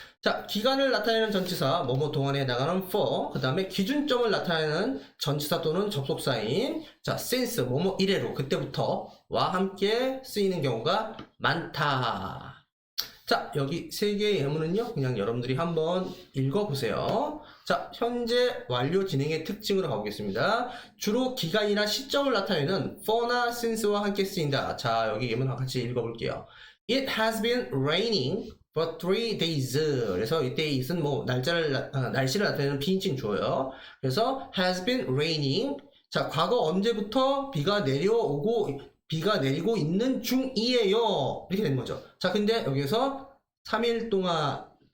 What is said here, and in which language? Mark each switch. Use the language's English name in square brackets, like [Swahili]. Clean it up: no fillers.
[Korean] 자, 기간을 나타내는 전치사 뭐뭐 동안에 해당하는 for, 그 다음에 기준점을 나타내는 전치사 또는 접속사인 자, since 뭐뭐 이래로 그때부터와 함께 쓰이는 경우가 많다. 자, 여기 세 개의 예문은요 그냥 여러분들이 한번 읽어보세요. 자, 현재 완료 진행의 특징으로 가보겠습니다. 주로 기간이나 시점을 나타내는 for나 since와 함께 쓰인다. 자, 여기 예문 같이 읽어볼게요. [English] It has been raining for 3 days. [Korean] 그래서 이 days는 뭐 날씨를 나타내는 비인칭 주어요. 그래서 [English] has been raining. [Korean] 자, 과거 언제부터 비가 내리고 있는 중이에요. 이렇게 되는 거죠. 자, 근데 여기서 3일 동안